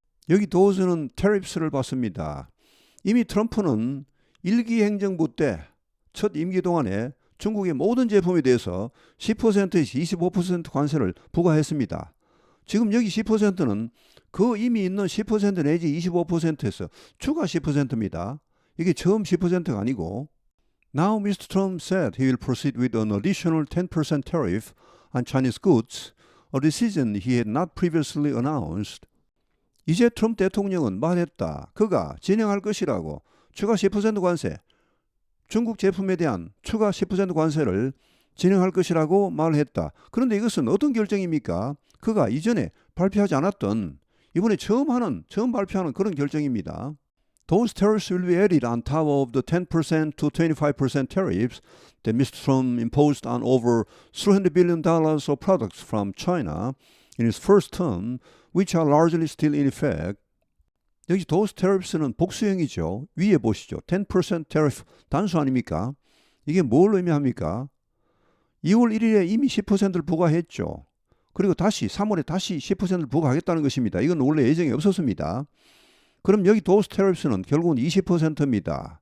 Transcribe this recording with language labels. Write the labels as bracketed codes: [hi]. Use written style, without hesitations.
[ko] 여기 도우즈는 tariffs를 봤습니다. 이미 트럼프는 1기 행정부 때 첫 임기 동안에 중국의 모든 제품에 대해서 10%에서 25% 관세를 부과했습니다. 지금 여기 10%는 그 이미 있는 10% 내지 25%에서 추가 10%입니다. 이게 처음 10%가 아니고 [en] Now Mr. Trump said he will proceed with an additional 10% tariff on Chinese goods, a decision he had not previously announced. [ko] 이제 트럼프 대통령은 말했다. 그가 진행할 것이라고 추가 10% 관세, 중국 제품에 대한 추가 10% 관세를 진행할 것이라고 말했다. 그런데 이것은 어떤 결정입니까? 그가 이전에 발표하지 않았던 이번에 처음 발표하는 그런 결정입니다. [en] Those tariffs will be added on top of the 10% to 25% tariffs that Mr. Trump imposed on over $300 billion of products from China in his first term, which are largely still in effect. [ko] 여기 [en] those tariffs [ko] 는 복수형이죠. 위에 보시죠. 10% tariff 단수 아닙니까? 이게 뭘 의미합니까? 2월 1일에 이미 10%를 부과했죠. 그리고 다시 3월에 다시 10%를 부과하겠다는 것입니다. 이건 원래 예정에 없었습니다. 그럼 여기 [en] those tariffs [ko] 는 결국은 20%입니다.